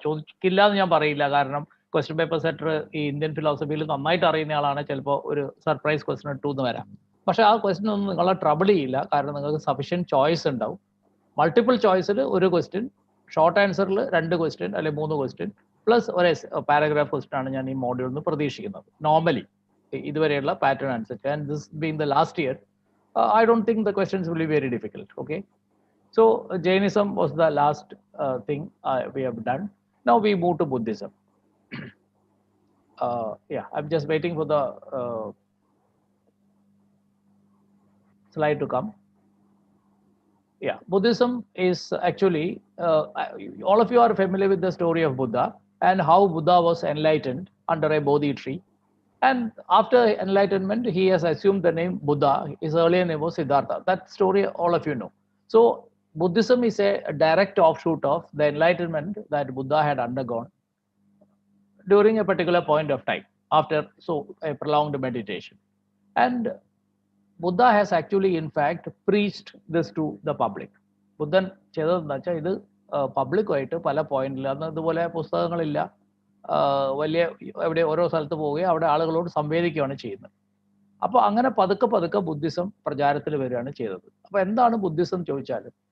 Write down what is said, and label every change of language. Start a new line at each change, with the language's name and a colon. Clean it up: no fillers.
Malayalam: ചോദിക്കില്ല എന്ന് ഞാൻ പറയില്ല, കാരണം ക്വസ്റ്റ്യൻ പേപ്പർ സെറ്റർ ഈ ഇന്ത്യൻ ഫിലോസഫിയിൽ നന്നായിട്ട് അറിയുന്ന ആളാണ്, ചിലപ്പോൾ ഒരു സർപ്രൈസ് ക്വസ്റ്റ്യൻ ഇട്ടു എന്ന് വരാം. പക്ഷേ ആ ക്വസ്റ്റ്യൻ ഒന്നും നിങ്ങളെ ട്രബിൾ ചെയ്യില്ല, കാരണം നിങ്ങൾക്ക് സഫിഷ്യൻറ്റ് ചോയ്സ് ഉണ്ടാവും. മൾട്ടിപ്പിൾ ചോയ്സിൽ 1 ക്വസ്റ്റ്യൻ, ഷോർട്ട് ആൻസറിൽ 2 ക്വസ്റ്റ്യൻ അല്ലെങ്കിൽ 3 ക്വസ്റ്റ്യൻ, പ്ലസ് ഒരു പാരഗ്രാഫ് ക്വസ്റ്റ്യൻ ആണ് ഞാൻ ഈ മോഡ്യൂളിൽ നിന്ന് പ്രതീക്ഷിക്കുന്നത് നോർമലി ഇതുവരെയുള്ള പാറ്റേൺ അനുസരിച്ച്.
English: And this being the last year, I don't think the questions will be very difficult. Okay, so Jainism was the last thing we have done. Now we move to Buddhism. Yeah, I'm just waiting for the slide to come. Yeah, Buddhism is actually, all of you are familiar with the story of Buddha and how Buddha was enlightened under a Bodhi tree. And after enlightenment, he has assumed the name Buddha. His earlier name was Siddhartha. That story all of you know. So Buddhism is a direct offshoot of the enlightenment that Buddha had undergone during a particular point of time after a prolonged meditation. And Buddha has actually, in fact, preached this to the public.
Malayalam: Buddha ചെയ്തതെന്ന് വെച്ചാൽ ഇത് പബ്ലിക്കായിട്ട് പല പോയിന്റിൽ, അന്ന് ഇതുപോലെ പുസ്തകങ്ങളില്ല, വലിയ എവിടെ ഓരോ സ്ഥലത്ത് പോവുകയും അവിടെ ആളുകളോട് സംവേദിക്കുകയാണ് ചെയ്യുന്നത്. അപ്പോൾ അങ്ങനെ പതുക്കെ ബുദ്ധിസം പ്രചാരത്തിൽ വരികയാണ് ചെയ്തത്. അപ്പോൾ എന്താണ് ബുദ്ധിസം ചോദിച്ചാൽ,